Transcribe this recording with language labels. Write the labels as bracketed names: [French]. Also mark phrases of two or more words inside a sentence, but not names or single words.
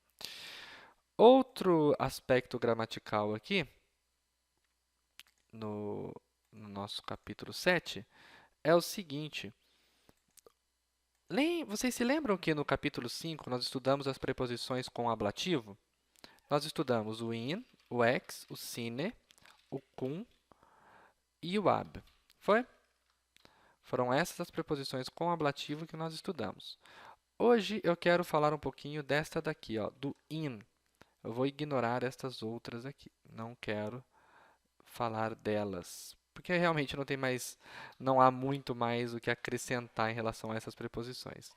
[Portuguese] Outro aspecto gramatical aqui, no nosso capítulo 7, é o seguinte. Vocês se lembram que no capítulo 5 nós estudamos as preposições com ablativo? Nós estudamos o in, o ex, o sine, o cum e o ab. Foi? Foram essas as preposições com ablativo que nós estudamos. Hoje eu quero falar um pouquinho desta daqui, ó, do in. Eu vou ignorar estas outras aqui. Não quero falar delas, porque realmente não há muito mais o que acrescentar em relação a essas preposições.